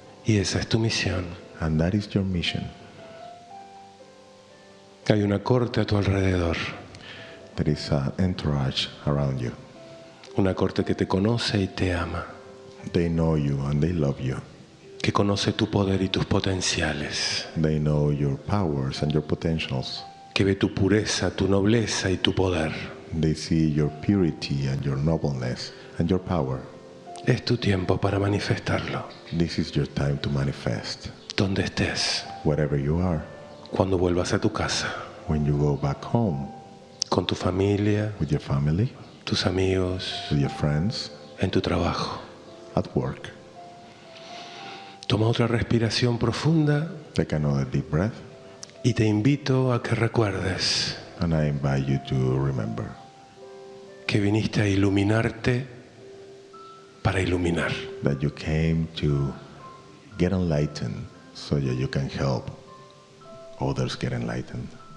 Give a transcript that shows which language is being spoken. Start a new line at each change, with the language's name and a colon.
Spanish: Y esa es tu misión.
English: And that is your mission.
Spanish: Hay una corte a tu alrededor,
English: There is an entourage around you.
Spanish: una corte que te conoce y te ama,
English: They know you and they love you.
Spanish: que conoce tu poder y tus potenciales,
English: They know your powers and your potentials.
Spanish: que ve tu pureza, tu nobleza y tu poder.
English: They see your purity and your nobleness and your power.
Spanish: Es tu tiempo para manifestarlo,
English: This is your time to manifest.
Spanish: donde estés,
English: Wherever you are,
Spanish: cuando vuelvas a tu casa,
English: when you go back home
Spanish: con tu familia,
English: with your family,
Spanish: tus amigos,
English: with your friends,
Spanish: en tu trabajo.
English: at work.
Spanish: Toma otra respiración profunda
English: Take another deep breath,
Spanish: y te invito a que recuerdes
English: and I invite you to remember
Spanish: que viniste a iluminarte para iluminar.
English: that you came to get enlightened so that you can help others get enlightened.